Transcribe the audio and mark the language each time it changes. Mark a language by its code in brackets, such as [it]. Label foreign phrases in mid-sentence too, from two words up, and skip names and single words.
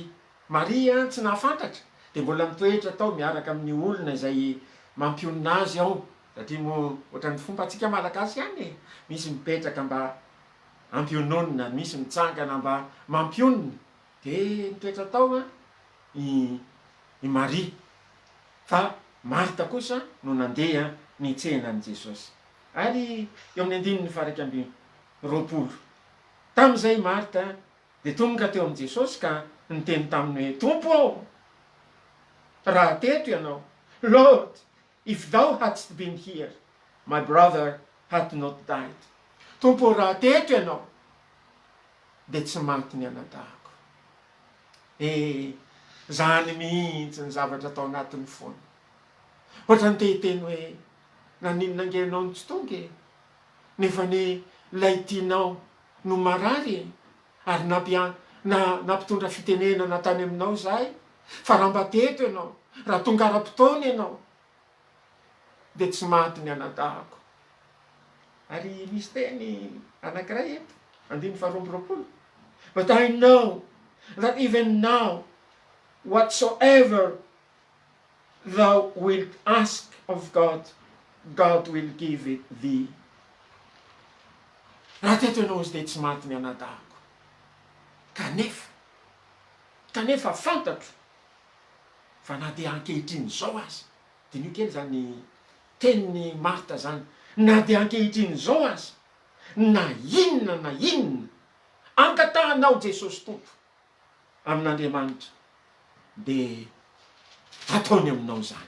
[mg] Maria tsy nahafantatra, dia mbola mitoetra tao miaraka amin'ny olona izay mampionina azy ao, satria moa ohatran'ny fomba antsika malagasy ihany e, misy mipetraka mba ampiononina, misy mitsangana mba mampionina, de mitoetra tao a i Maria, fa Marta kosa no nandeha nitsehanan'i Jesosy. Ary eo amin'ny 19:20 tam'izay Marta de tonga teo amin'i Jesosy ka niteny taminy hoe Tompo ao, raha teto ianao, [en] Lord, if thou hadst been here, my brother had not died. [mg] Tompo, raha teto ianao de tsy maty ny anadahako. Zany mihitsy ny zavatra atao anatin'ny foana. Ohatra ny tehiteny hoe naninona angelinao ny tsy tonga e, nefa ny lay tianao no marary ary nampitondra fitenenana tany aminao zahay, fa raha mba teto ianao, raha tonga ara-potoana ianao de tsy maty ny anadahako. Ary misy teny anankiray eto 2:20, [en] but I know that even now whatsoever thou wilt ask of God, God will give it thee. [mg] Raha teto ianao izy de tsy maty ny anadahako. Kanefa fantatro fa na de ankehitriny zao azy, de nio kely zany tenin'ny Marta zany, na de ankehitriny zao azy, na inona angatahanao Jesosy Tompo amin'Andriamanitra de ataony aminao zany.